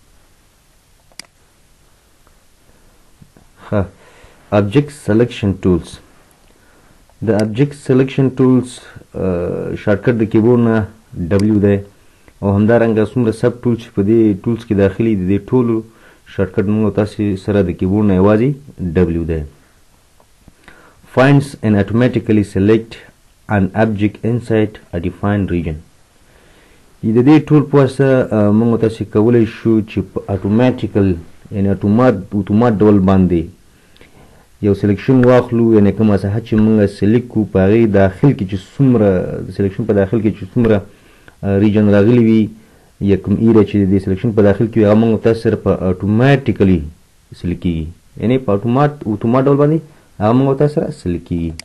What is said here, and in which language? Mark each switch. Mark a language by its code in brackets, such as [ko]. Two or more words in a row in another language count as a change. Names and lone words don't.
[en] ښه، object selection tools. [ps] د [en] object selection tools shortcut [ps] د کیبورډ نه ډبلیو دی او همدارنګه څومره [en] sub tools [ps] چې په دې ټولز کې داخلي دي د دې ټولو شارټکټ موږ تاسې سره د کیبورډ نه یوازې ډبلیو دی. [en] Finds and automatically select an object inside a defined region. [ps] د دې ټول په واسطه موږ تاسې کولی شو چې په اتوماتیکل یعنې اتومات ډول باندې یو سلیکشن واخلو، یعنې کومه ساحه چې موږ سلیکټ کړو په هغې داخل کې چې څومره د سلیکشن په داخل کې چې څومره ریجن راغلی وي یا کوم ایریا چې د سلیکشن په داخل کې وي هغه موږ تاسې سره په اتوماتیکلی سلیکټ کېږي، یعنې په اتومات ډول باندې هغه موږ تاسې سره سلیکټ کېږي.